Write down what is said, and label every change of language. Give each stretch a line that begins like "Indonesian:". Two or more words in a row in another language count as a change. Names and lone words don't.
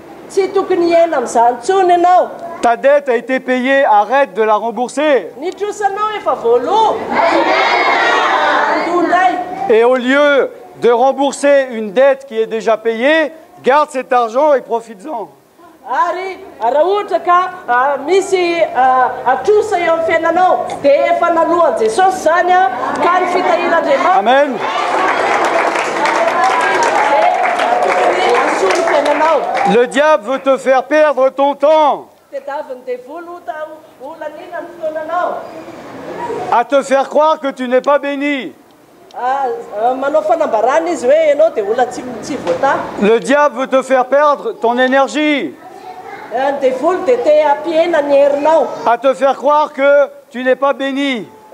French: Ta dette a été payée, arrête de la rembourser. Et au lieu de rembourser une dette qui est déjà payée, garde cet argent et profites-en.
Malagasy: Ari raha ohatra ka misy atrosa eo amin'ny fiainanao dia efa nalohany Jesosy zany ka ny fitahin'Andriamanitra. Amen.
French: Le diable veut te faire perdre ton temps, à te faire croire que tu n'es pas béni. Le diable veut te faire perdre ton énergie, à te faire croire que tu n'es pas béni.